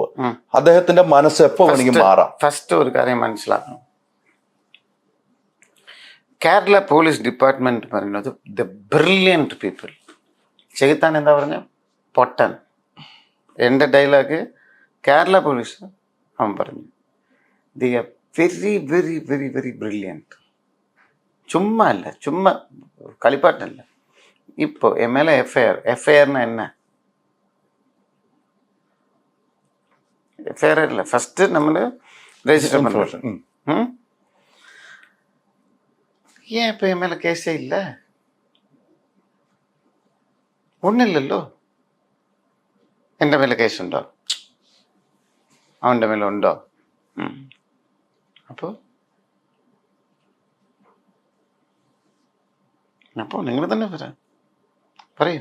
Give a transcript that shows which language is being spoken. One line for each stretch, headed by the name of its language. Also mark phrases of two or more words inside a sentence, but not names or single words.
Malayalam: അദ്ദേഹത്തിന്റെ മനസ്സ് എപ്പോ വേണമെങ്കിൽ മാറാം. ഫസ്റ്റ് ഒരു കാര്യം മനസ്സിലാക്കണം, കേരള പോലീസ് ഡിപ്പാർട്ട്മെന്റ് പറയുന്നത്
English: the brilliant people.
Malayalam: ചെയ്ത്താൻ എന്താ പറഞ്ഞ പൊട്ടൻ. എൻ്റെ ഡയലോഗ് കേരള പോലീസ് അവൻ പറഞ്ഞു,
English: They are very very very very brilliant.
Malayalam: ചുമ്മാ അല്ല, ചുമ്മാ കളിപ്പാട്ടല്ല. ഇപ്പോൾ MLA എഫ്ഐആറിന്
Tamil: என்ன எஃப்ஐஆர் இல்லை, ஃபஸ்ட்டு நம்ம ரெஜிஸ்டர் பண்ணுறோம். ஏன் இப்போ என் மேலே கேஸே இல்லை?
Malayalam: ഒന്നും ഇല്ലല്ലോ. എൻ്റെ മേലെ കേസുണ്ടോ? അവൻ്റെ മേലെ ഉണ്ടോ? അപ്പോൾ നിങ്ങൾ തന്നെ പറയൂ.